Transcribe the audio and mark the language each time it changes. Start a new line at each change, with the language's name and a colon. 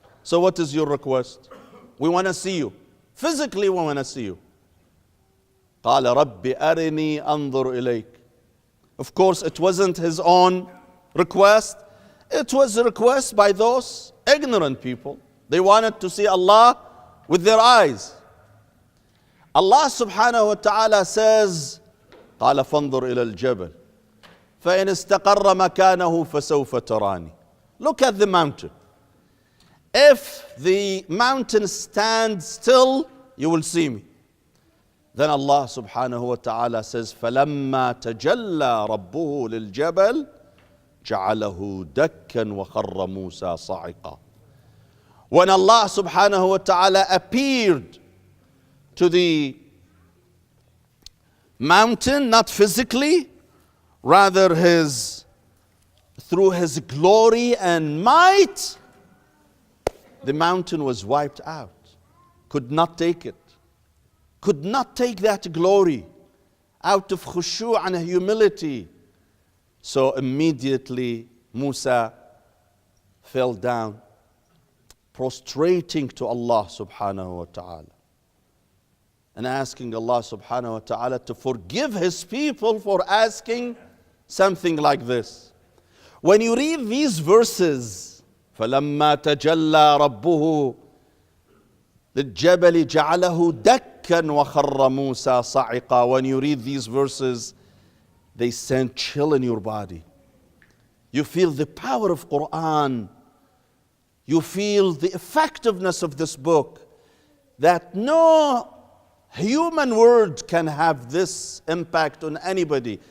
English: So what is your request? We want to see you. Physically we want to see you.
Arabic: قال رب أرني أنظر إليك.
English: Of course, it wasn't his own request. It was a request by those ignorant people. They wanted to see Allah with their eyes.
Arabic: Allah subhanahu wa ta'ala says, قال فانظر إلى الجبل فإن استقر مكانه فسوف تراني.
English: Look at the mountain. If the mountain stands still, you will see me.
Arabic: Then Allah subhanahu wa ta'ala says, فَلَمَّا تَجَلَّى رَبُّهُ لِلْجَبَلِ جَعَلَهُ دَكًّا وَخَرَّ مُوسَى صَعِقًا.
English: When Allah subhanahu wa ta'ala appeared to the mountain, not physically, rather through his glory and might, the mountain was wiped out. Could not take it. Could not take that glory out of khushu' and humility. So immediately Musa fell down, prostrating to Allah subhanahu wa ta'ala and asking Allah subhanahu wa ta'ala to forgive his people for asking something like this. When you read these verses,
Arabic: فَلَمَّا تَجَلَّى رَبُّهُ لِلْجَبَلِ جَعَلَهُ دَكًّا وَخَرَّ مُوسَى صَعِقًا.
English: When you read these verses, they send chill in your body. You feel the power of Quran. You feel the effectiveness of this book, that no human word can have this impact on anybody.